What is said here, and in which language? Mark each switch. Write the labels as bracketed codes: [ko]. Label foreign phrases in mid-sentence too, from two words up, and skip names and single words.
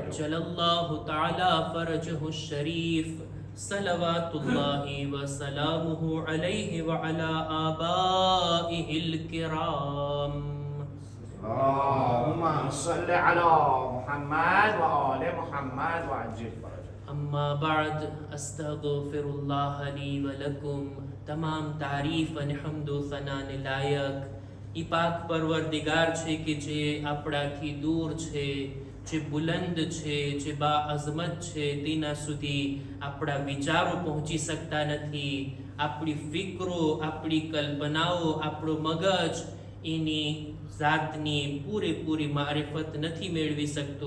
[ar] عجل الله تعالى فرجه الشريف صلوات الله وسلامه عليه وعلى آبائه الكرام اللهم صل على محمد وآل محمد وعجل فرجه أما بعد أستغفر الله لي ولكم [gu] તમામ તારીફ અને હમદો સનાને લાયક ઈ પાક પરવરદિગાર છે કે જે આપણાથી દૂર છે, જે બુલંદ છે, જે બા અઝમત છે, તેના સુધી આપણા વિચારો પહોંચી શકતા નથી. આપણી ફિકરો, આપણી કલ્પનાઓ, આપણો મગજ એની જાતની પૂરેપૂરી મારિફત નથી મેળવી શકતો.